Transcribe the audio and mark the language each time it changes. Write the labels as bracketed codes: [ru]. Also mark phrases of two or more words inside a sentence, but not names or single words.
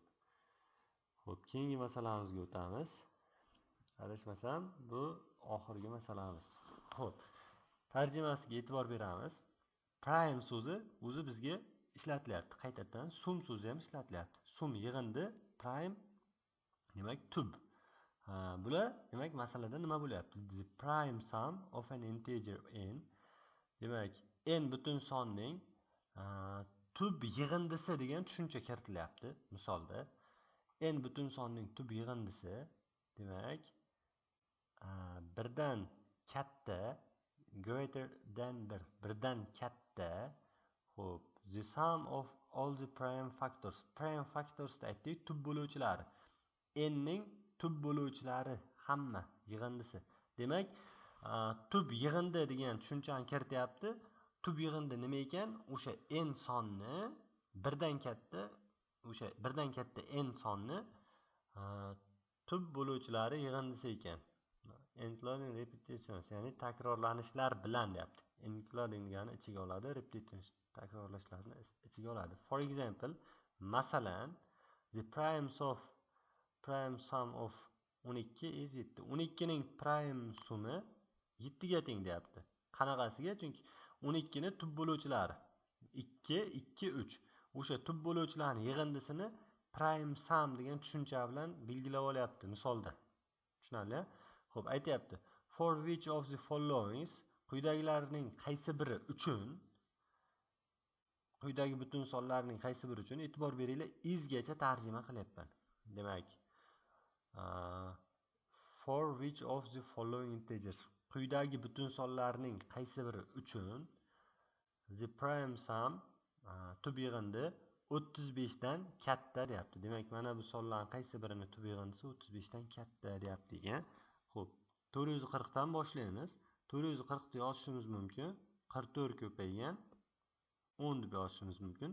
[uz] Xo'p, keyingi masalamizga o'tamiz. Adashmasam, bu oxirgi masalamiz. Xo'p, tarjimasiga e'tibor beramiz. Prime so'zi o'zi bizga ishlatilyapti. Qaytadan sum so'zi ham ishlatilyapti. Sum yig'indi, prime demak tub. Bular demak masalada nima bo'lyapti? [en] The prime sum of an integer n. [uz] Demak, n butun sonning tub yig'indisi degan tushuncha kiritilyapti misolda. N butun sonning tub yig'indisi demak birdan katta, [en] greater than [uz] birdan katta. Xo'p, [en] the sum of all the prime factors. Prime factors [uz] aytdik, tub bo'luvchilari. N ning tub bo'luvchilari hamma yig'indisi. Demak, tub yig'indi degan tushunchani kirityapti. Tub yig'indi nima ekan? O'sha n sonni birdan katta n sonni tub bo'luvchilari yig'indisi ekan. [en] Including repetitions, [uz] ya'ni takrorlanishlar bilan deyapti. Including degani ichiga oladi, repetitions takrorlashlarni ichiga oladi. [en] For example, masalan, the prime sum of 12 is 7. [uz] 12 ning [en] prime sumi [uz] 7 ga teng deyapti. Qanaqasiga? Chunki 12 ni tub bo'luvchilari 2, 2, 3. O'sha tub bo'luvchilarning yig'indisini [en] prime sum [uz] degan tushuncha bilan belgilab olyapti misolda. Tushunarli? Xo'p, aytayapti. [en] For which of the following, [uz] quyidagilarning qaysi biri uchun, quyidagi butun sonlarning qaysi biri uchun e'tibor beringlar, is gacha tarjima qilyapman. Demak, [en] for which of the following integers, [uz] quyidagi butun sonlarning qaysi biri uchun [en] the prime sum [uz] tub yig'indi 35 dan katta deyapti. Demak, mana bu sonlarning qaysi birini tub yig'indisi 35 dan katta deyapti ekan. Xo'p, 440 dan boshlaymiz. 440 ni yozishimiz mumkin. 44 ko'paygan 10 deb yozishimiz mumkin.